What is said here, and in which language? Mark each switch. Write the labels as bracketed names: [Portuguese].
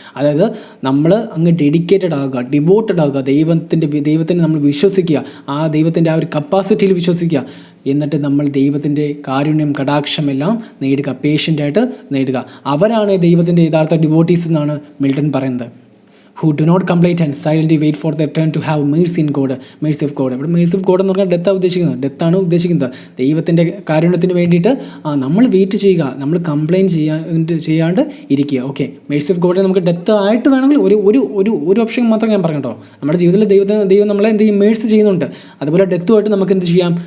[Malayalam] അതായത് നമ്മൾ അങ്ങ് ഡെഡിക്കേറ്റഡ് ആകുക, ഡിവോട്ടഡ് ആകുക, ദൈവത്തിന് നമ്മൾ വിശ്വസിക്കുക, ആ ദൈവത്തിൻ്റെ ആ ഒരു കപ്പാസിറ്റിയിൽ വിശ്വസിക്കുക. എന്നിട്ട് നമ്മൾ ദൈവത്തിൻ്റെ കാരുണ്യം, കടാക്ഷമെല്ലാം നേടുക, പേഷ്യൻ്റായിട്ട് നേടുക. അവരാണ് ദൈവത്തിൻ്റെ യഥാർത്ഥ ഡിവോട്ടീസ് എന്നാണ് മിൽട്ടൺ പറയുന്നത്. [English] who do not complain and silently wait for their turn to have mercy of God. [Malayalam] ഇവിടെ [English] mercy of God [Malayalam] എന്ന് പറഞ്ഞാൽ ഡെത്താണ് ഉദ്ദേശിക്കുന്നത്. ദൈവത്തിൻ്റെ കാരുണ്യത്തിന് വേണ്ടിയിട്ട് നമ്മൾ വെയിറ്റ് ചെയ്യുക, നമ്മൾ കംപ്ലയിൻറ്റ് ചെയ്യാണ്ട് ഇരിക്കുക. ഓക്കെ, [English] mercy of God [Malayalam] നമുക്ക് ഡെത്ത് ആയിട്ട് വേണമെങ്കിൽ ഒരു ഓപ്ഷൻ മാത്രം ഞാൻ പറഞ്ഞു കേട്ടോ. നമ്മുടെ ജീവിതത്തിൽ ദൈവം നമ്മളെ എന്ത് ചെയ്യും? മേഴ്സി ചെയ്യുന്നുണ്ട്. അതുപോലെ ഡെത്തുമായിട്ട് നമുക്ക് എന്ത് ചെയ്യാം?